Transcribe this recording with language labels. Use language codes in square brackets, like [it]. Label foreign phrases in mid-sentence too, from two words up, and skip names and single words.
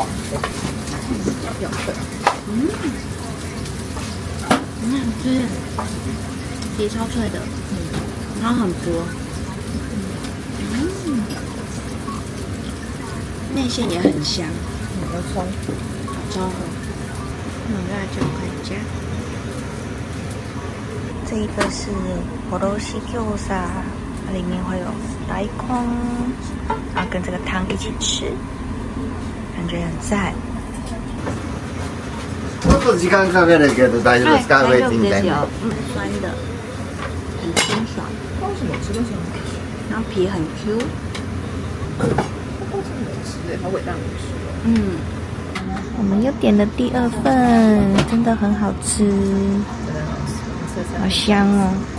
[zh] 有脆，很好吃，皮超脆的，然后很薄， 面线也很香。中辣椒看一下。这一个是おろし餃子，它里面会有大根，然后跟这个汤一起吃，感觉很赞。 [ja] ちょっと時間かかるけど大丈夫ですか？大丈夫みたいな。 [zh] 酸的，很清爽。然后皮很 Q。我们又点了第2份，真的很好吃，好香哦。